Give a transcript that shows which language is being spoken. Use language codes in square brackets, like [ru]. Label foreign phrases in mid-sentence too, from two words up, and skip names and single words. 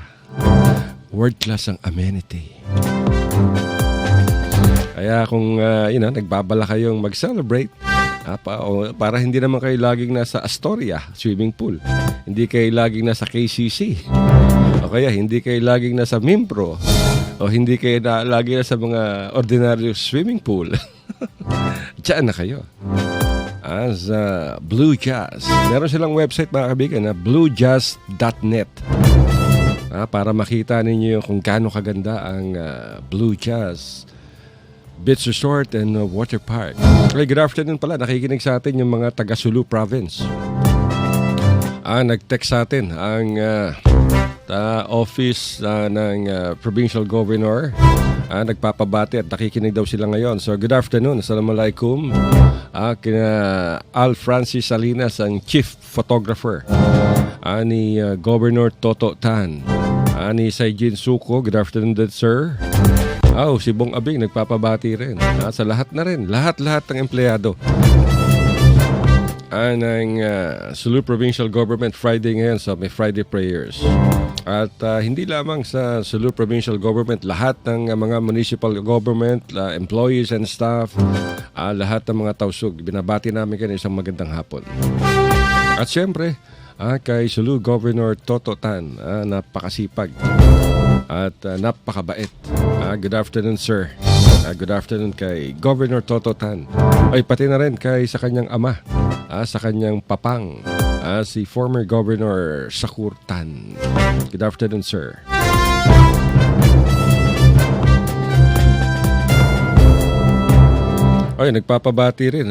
[en] World class [tl] ang amenity. Kaya kung nagbabala kayong mag-celebrate, para hindi naman kayo laging nasa Astoria swimming pool, hindi kayo laging nasa KCC, o kaya hindi kayo laging nasa Mimpro, o hindi kayo laging nasa mga [en] ordinary swimming pool, [tl] diyan na kayo. Sa Blue Jazz, meron silang website mga kaibigan na bluejazz.net. Para makita ninyo kung gaano kaganda ang Blue Jazz Beach Resort and Water Park. [en] Okay, good afternoon pala. [tl] Nakikinig sa atin yung mga taga Sulu Province. Nag-text sa atin ang office ng Provincial Governor. Nagpapabati at nakikinig daw sila ngayon. [en] So good afternoon. Assalamualaikum. Kina Al Francis Salinas, [tl] ang [en] Chief Photographer. [tl] Ni Governor Toto Tan. Ni Saijin Suko. [en] Good afternoon din, sir. [tl] Si Bong Abing nagpapabati rin. Sa lahat na rin. Lahat-lahat ng empleyado. Ng Sulu Provincial Government Friday ngayon, so may [en] Friday prayers. [tl] At hindi lamang sa Sulu Provincial Government, lahat ng mga municipal government, [en] employees and staff, [tl] lahat ng mga tausug, binabati namin kayo isang magandang hapon. At syempre, kay Sulu Governor Toto Tan, napakasipag at napakabait. [en] Good afternoon, sir. Good afternoon kay Governor Toto Tan. [tl] Ay, pati na rin kay sa kanyang ama, sa kanyang papang, si former Governor Shakur Tan. [en] Good afternoon, [tl] sir. Ay, nagpapabati rin.